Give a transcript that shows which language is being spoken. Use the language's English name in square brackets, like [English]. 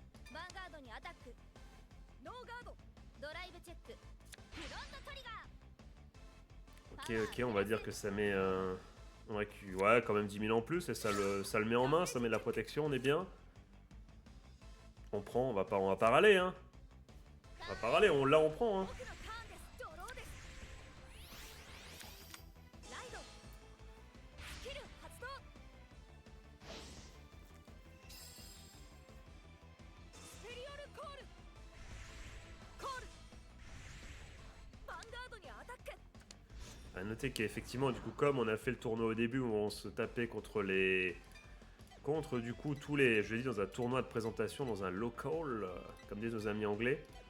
[Japanese] ヴァンガードにアタックノーガードドライブチェックフロントトリガー [French] Ok, on va dire que ça met ouais, quand même 10 000 en plus et ça le met en main, ça met de la protection, on est bien. On prend, on va pas râler hein. On va pas râler, on prend hein. [Japanese] 僕のターンですドローですライドスキル発動スペリオルコールコールヴァンガードにアタック [French] À noter qu'effectivement, du coup, comme on a fait le tournoi au début où on se tapait contre du coup tous les, je l'ai dit dans un tournoi de présentation, dans un local, comme disent nos amis anglais.